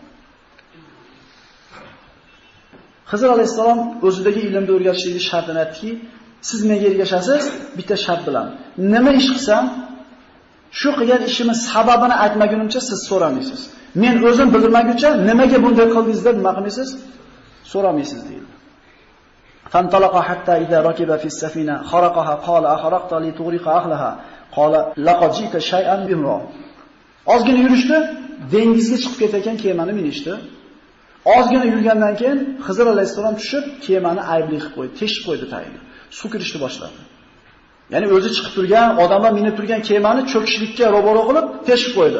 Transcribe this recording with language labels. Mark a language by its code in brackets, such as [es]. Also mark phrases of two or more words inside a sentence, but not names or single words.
[uz] Xizr alayhisalom o'zidagi ilmni o'rgatishlikni shartini aytdiki, siz menga ergashasiz bitta shart bilan. Nima ish qilsam, shu qilgan ishimiz sababini aytmagunimcha siz so'ramaysiz. Men o'zim bilmaguncha nimaga bunday qildingiz deb nima qilmaysiz? So'ramaysiz deydi. [ar] فانطلقا حتى إذا ركبا في السفينة خرقها قال أخرقتها لتغرق أهلها قال لقد جئت شيئا إمرا. [uz] Ozgina yurishdi, dengizga chiqib ketayotgan kemani minishdi. Ozgina yurgandan keyin Xizr alayhisalom tushib, kemani aybli qilib qo'ydi, teshib qo'ydi tayini. Suv kirishni boshladi. Ya'ni o'zi chiqib turgan, odamlar minib turgan kemani cho'kishlikka ro'baro qilib teshib qo'ydi.